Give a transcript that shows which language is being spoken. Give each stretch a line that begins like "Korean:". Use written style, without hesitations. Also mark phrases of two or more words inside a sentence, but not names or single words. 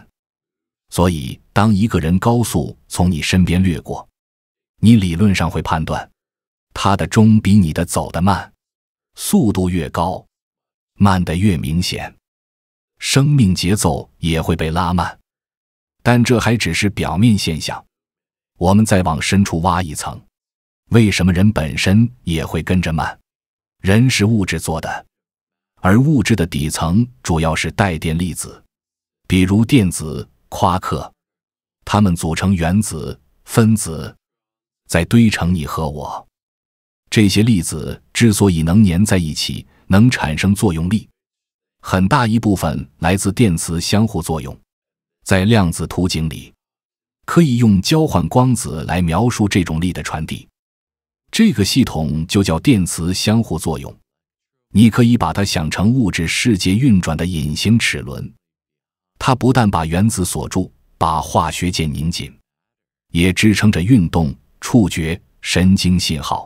Chinese: 所以，當一個人高速從你身邊掠過，你理論上會判斷，他的鐘比你的走得慢，速度越高，慢得越明顯，生命節奏也會被拉慢。但這還只是表面現象，我們再往深處挖一層，為什麼人本身也會跟着慢？人是物質做的，而物質的底層主要是帶電粒子，比如電子、夸克，它們組成原子、分子，再堆成你和我。這些粒子之所以能粘在一起，能產生作用力，很大一部分來自電磁相互作用。在量子圖景裡，可以用交換光子來描述這種力的傳遞。這個系統就叫電磁相互作用。你可以把它想成物質世界運轉的隱形齒輪，它不但把原子鎖住，把化學鍵擰緊，也支撐着運動、觸覺、神經信號。